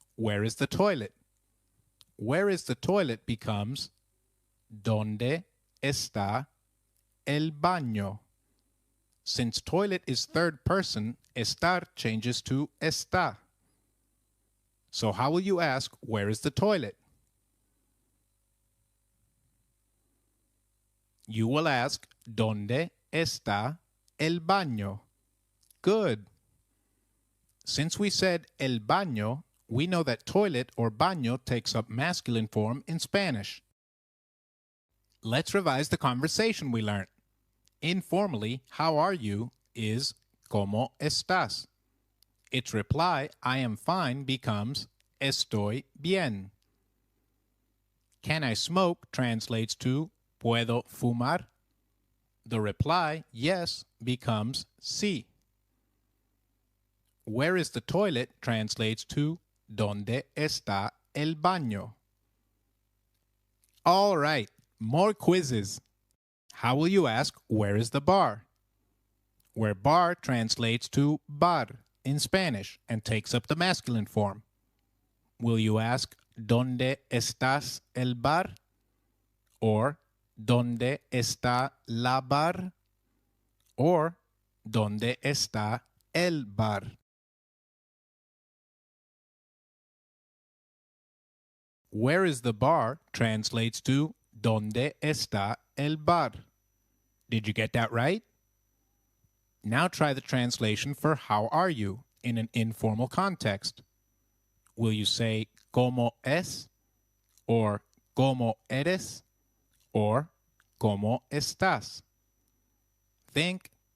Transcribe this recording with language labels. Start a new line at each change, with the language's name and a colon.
English: Where is the toilet? Where is the toilet becomes ¿Dónde está el baño? Since toilet is third person, estar changes to está. So how will you ask, where is the toilet?
Spanish: You will ask, ¿Dónde está el baño?
English: Good. Since we said el baño, we know that toilet or baño takes up masculine form in Spanish. Let's revise the conversation we learned. Informally, how are you is ¿Cómo estás? Its reply, I am fine, becomes estoy bien. Can I smoke translates to ¿Puedo fumar? The reply, yes, becomes sí. Where is the toilet translates to ¿Dónde está el baño? All right, more quizzes. How will you ask, where is the bar? Where bar translates to bar in Spanish and takes up the masculine form.
Spanish: Will you ask, ¿Dónde estás el bar? Or, ¿Dónde está la bar? Or, ¿Dónde está el bar?
English: Where is the bar translates to ¿Dónde está el bar? Did you get that right? Now try the translation for how are you in an informal context. Will you say ¿Cómo es? Or ¿Cómo eres? Or ¿Cómo estás? Think.